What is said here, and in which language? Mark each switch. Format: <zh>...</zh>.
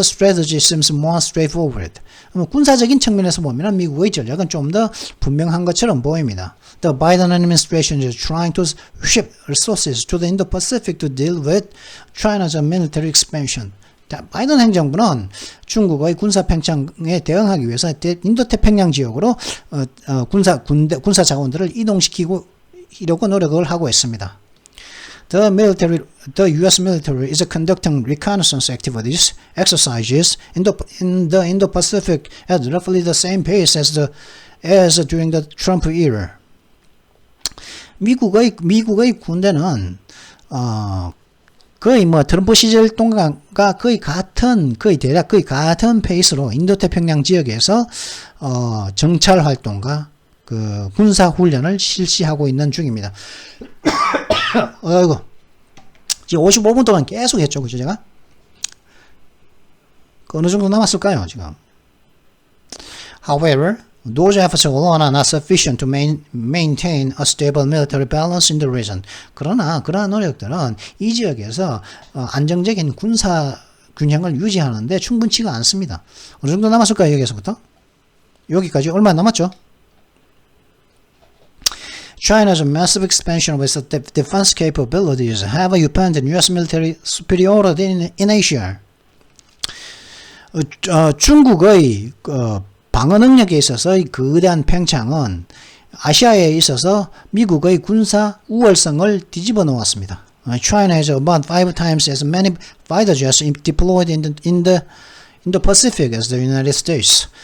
<en>strategy seems more straightforward.</en> <ko>군사적인 측면에서 보면 미국의 전략은 좀 더 분명한 것처럼 보입니다.</ko> <en>The Biden administration is trying to shift resources to the Indo-Pacific to deal with China's military expansion.</en> <ko>바이든 행정부는 중국의 군사 팽창에 대응하기 위해서 인도태평양 지역으로 군사 자원들을 이동시키려고 노력을 하고 있습니다.</ko> <en>The U.S. military is conducting reconnaissance activities, exercises in the Indo-Pacific at roughly the same pace as during the Trump era.</en> <ko>미국의 군대는 거의 트럼프 시절 동안과 대략 거의 같은 페이스로 인도태평양 지역에서 정찰 활동과 그 군사 훈련을 실시하고 있는 중입니다. 아이고, 지금 55분 동안 계속 했죠, 그죠, 제가? 어느 정도 남았을까요, 지금?</ko> <en>However, those efforts alone are not sufficient to maintain a stable military balance in the region.</en> <ko>그러나 그러한 노력들은 이 지역에서 안정적인 군사 균형을 유지하는데 충분치가 않습니다. 어느 정도 남았을까요, 여기서부터? 여기까지 얼마 남았죠?</ko> <en>China's massive expansion of its defense capabilities have upended U.S. military superiority in Asia.</en> <ko>중국의 방어 능력에 있어서의 거대한 팽창은 아시아에 있어서 미국의 군사 우월성을 뒤집어 놓았습니다.</ko> <en>China has about 5 times as many fighter jets deployed in the Pacific as the United States.</en>